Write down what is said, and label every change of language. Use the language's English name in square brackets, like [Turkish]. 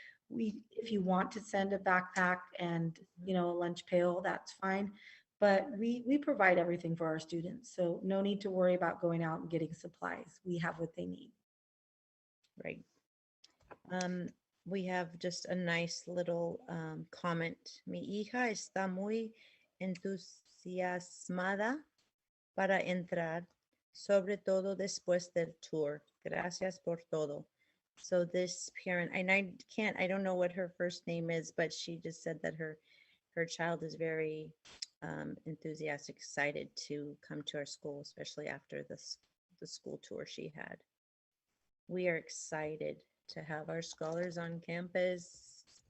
[English] If you want to send a backpack and, a lunch pail, that's fine. But we provide everything for our students. So no need to worry about going out and getting supplies. We have what they need. Right. We have just a nice little comment. [Spanish] Mi hija está muy entusiasmada para entrar, sobre todo después del tour. Gracias por todo. [English] So this parent, and I don't know what her first name is, but she just said that her child is very enthusiastic, excited to come to our school, especially after the school tour she had. We are excited to have our scholars on campus.